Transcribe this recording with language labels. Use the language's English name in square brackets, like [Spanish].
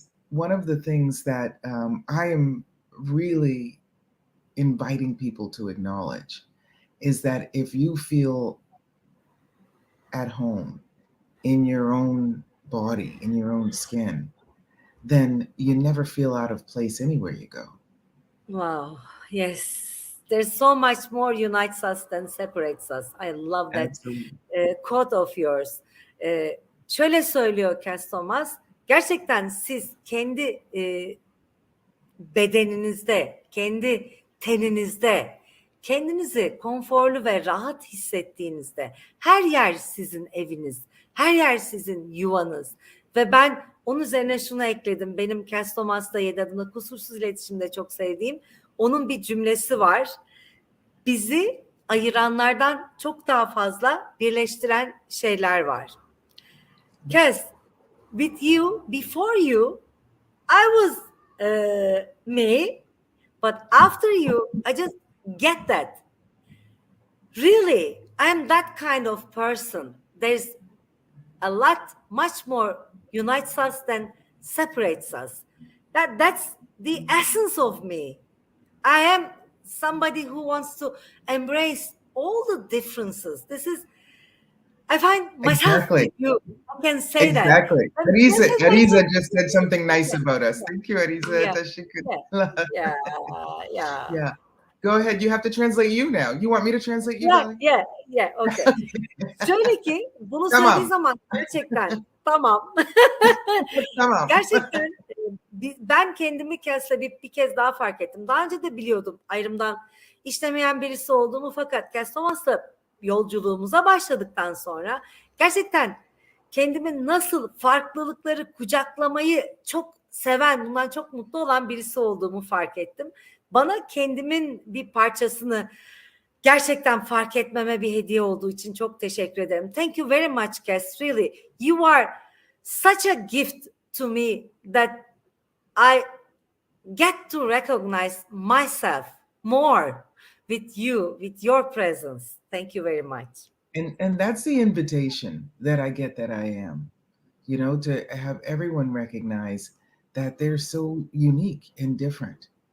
[English] one of the things that I am really inviting people to acknowledge is that if you feel at home in your own body, in your own skin, then you never feel out of place anywhere you go. Wow. Yes. There's so much more unites us than separates us. I love that quote of yours. [Turkish] Şöyle söylüyor Cass Thomas. Gerçekten siz kendi bedeninizde, kendi teninizde, kendinizi konforlu ve rahat hissettiğinizde her yer sizin eviniz, her yer sizin yuvanız. Ve ben onun üzerine şunu ekledim. Benim Cass Thomas'la 7 adımda kusursuz iletişimde çok sevdiğim onun bir cümlesi var. Bizi ayıranlardan çok daha fazla birleştiren şeyler var. [English] Cass, with you, before you, I was me, but after you, I just get that. Really, I am that kind of person. There's a lot, much more unites us than separates us. That's the essence of me. I am somebody who wants to embrace all the differences. I find myself Exactly. you. I can say exactly. that. Arisa just said something nice about us. Thank you, Arisa. Yeah. Yeah. Go ahead. You have to translate you now. You want me to translate you? Yeah. Okay. [Turkish] Şöyle ki bunu söylediği zaman gerçekten Tamam. Tamam. Gerçekten ben kendimi Kass'la bir kez daha fark ettim. Daha önce de biliyordum ayrımdan işlemeyen birisi olduğumu, fakat Kass Thomas'la yolculuğumuza başladıktan sonra gerçekten kendimi nasıl farklılıkları kucaklamayı çok seven, bundan çok mutlu olan birisi olduğumu fark ettim. Bana kendimin bir parçasını gerçekten fark etmeme bir hediye olduğu için çok teşekkür ederim. [English] Thank you very much, Kass. Really, you are such a gift to me that I get to recognize myself more with you, with your presence. Thank you very much. And that's the invitation that I get, that I am, you know, to have everyone recognize that they're so unique and different.